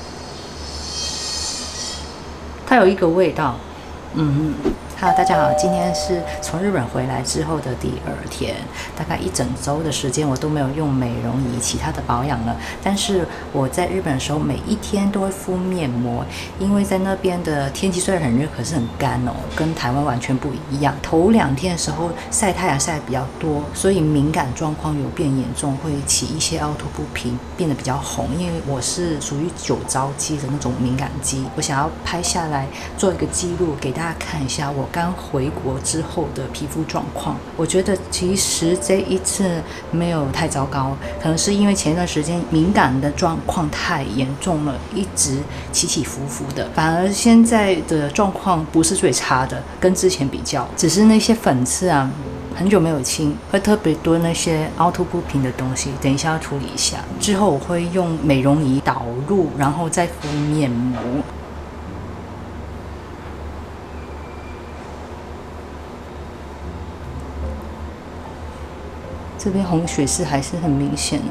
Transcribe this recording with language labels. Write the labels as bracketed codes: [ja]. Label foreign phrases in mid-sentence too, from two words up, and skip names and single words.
[zh] 它有一個味道，Hello， 大家好，今天是從日本回来之後的第2天，大概1整周的時間我都沒有用美容儀其他的保養了。但是我在日本的时候，每一天都會敷面膜，因為在那邊的天氣雖然很熱，可是很乾哦，跟台灣完全不一樣。頭2天的時候曬太陽曬得比較多，所以敏感狀況有變嚴重，會起一些凹凸不平，變得比較紅。因為我是屬於酒糟肌的那種敏感肌，我想要拍下來做一個記錄給大家看一下我剛回國之後的皮膚狀況。我覺得其實這一次沒有太糟糕，可能是因為前一段時間敏感的狀況太嚴重了，一直起起伏伏的，反而現在的狀況不是最差的，跟之前比較，只是那些粉刺啊很久沒有清，會特別多那些凹凸不平的東西，等一下要處理一下。之後我會用美容儀導入，然後再敷面膜。這邊紅血絲還是很明顯的。